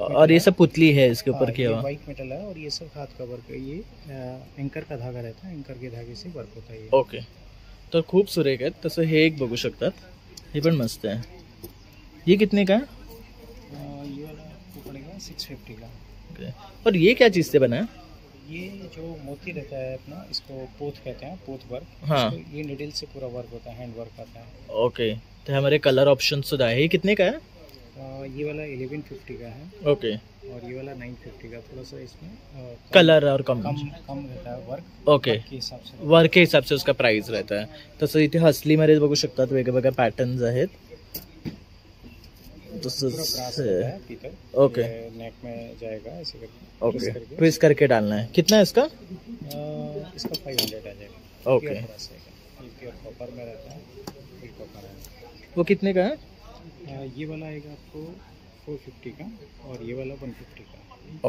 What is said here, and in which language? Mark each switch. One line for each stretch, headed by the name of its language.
Hindi: और ये सब पुतली है इसके ऊपर किया हुआ. वाइट मेटल है, और ये सब हाथ का वर्क है. ये एंकर का धागा रहता है, एंकर के धागे से वर्क होता है ये.
Marathi: ओके, तर खूप सुरेख आहेत. तसं हे एक बघू शकतात, हे पण मस्त आहे.
Hindi: ये कितने का है? ये वाला आपको पड़ेगा 650 का. ओके, और ये क्या चीज से बना है? ये जो मोती रहता है अपना, इसको पोथ कहते हैं, पोथ वर्क. हाँ. ये निडल से पूरा वर्क होता है, हैंड वर्क आता है.
Marathi: ओके, तर हमारे कलर ऑप्शन सुद्धा आहे.
Hindi: हे कितने का है? ये वाला 1150 का है, ओके, और ये वाला 950 का. थोड़ा सा इसमें कलर और कम कम रहता है वर्क. ओके, वर्क के हिसाब से. वर्क के हिसाब से उसका प्राइस रहता है.
Marathi: तसं इथे हसलीमध्ये बघू शकतात वेगवेगळ्या पॅटर्न्स आहेत.
Hindi: पूरा ब्रास
Marathi: तसंच
Hindi: रहता है, पीतल. ओके, ये नेक में जाएगा ऐसे करके. ओके, ट्विस्ट करके डालना है. कितना है इसका? इसका 500 आ जाएगा. ओके, प्योर ब्रास है, ये प्योर कॉपर में रहता है, ये कॉपर है. वो कितने का है? ये वाला आएगा आपको 450 का, और ये वाला 150 का.